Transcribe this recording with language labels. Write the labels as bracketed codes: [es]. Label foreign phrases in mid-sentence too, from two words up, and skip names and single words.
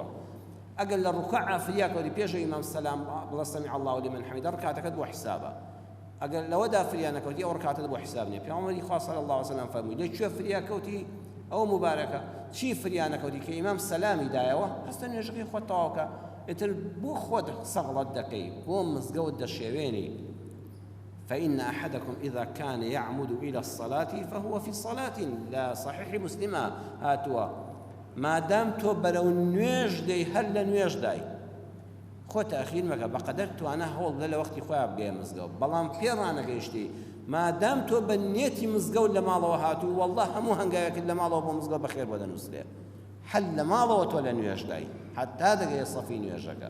[ckb] ئەگەر لە ڕکوع فریاکەوتی پێش ئیمام سەلام بڵێ [ar] سەمیع الله لمن حەمیدە، [ckb] ڕکاتەکەت بۆ حسابە. ئەگەر لەوەدا فریانەکەوتی ئەو ڕکاتت بۆ حساب نییە. پێغەمبەری خوا [ar] صلی الله علیه و سلم [ckb] فەرمووی لەکوێ فریاکەوتی ئەو مبارەکە، چی فریانەکەوتی کە ئیمام سەلامی دایەوە، هەستە نوێژەکەی خۆت تەواوکە، ئیتر بۆ خۆت سەغڵەت دەکەی، بۆ مزگەوت دەشێوێنی. [ar] فإن أحدكم إذا كان يعمد إلى الصلاة فهو في صلاة. [ckb] لا صحيح مسلم هاتوا ما دام تو برو نوێژ دەی، هەر لە نوێژ دای خۆ تەخیر مەکە، بەقەدەر توانە هەوڵ بدە لە وەختی خۆیان بگەیە مزگەوت، بەڵام پێ ڕانەگەیشتی مادام تۆ بە نیەتی مزگەوت لە ماڵەوە هاتوو، وەڵڵا هەموو هەنگاوێکت لە ماڵەوە بۆ مزگەوت بەخێر بۆ دەنووسرێ، هەر لە ماڵەوە تۆ لە نوێژ دای حتا دەگەیە سەفی نوێژەکە.